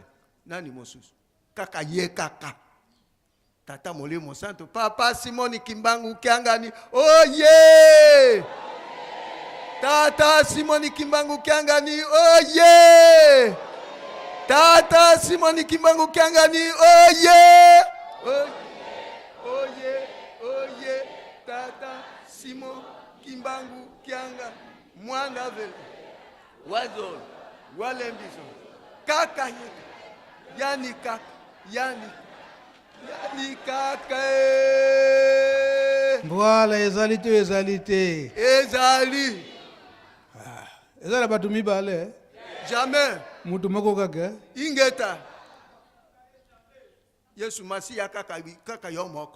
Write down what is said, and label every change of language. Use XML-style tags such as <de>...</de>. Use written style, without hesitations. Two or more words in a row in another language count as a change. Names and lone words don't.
<ln>Nani mosusu? Kaka ye kaka. Tata Molimo Santo, Papa Simoni Kimbangu Kiangani,</ln> <en>oh yeah!</en> <ln>Tata Simoni Kimbangu Kiangani,</ln> <en>oh yeah!</en> <ln>Tata Simoni Kimbangu Kiangani,</ln> <en>oh yeah! Oh yeah, oh yeah,</en> <ln>Tata Simon Kimbangu Kianga,</ln> <sw>Mwanga Vele, Wazol, Walembiso, Kaka yetu, yani kaka, yani kaka.</sw> <ln>Voilà, ezalité, ezalité. Ezali, Ezala batu mibale, jamais, mutu moko kaka. ingeta. Yesu Masiya kaka yo moko.</ln>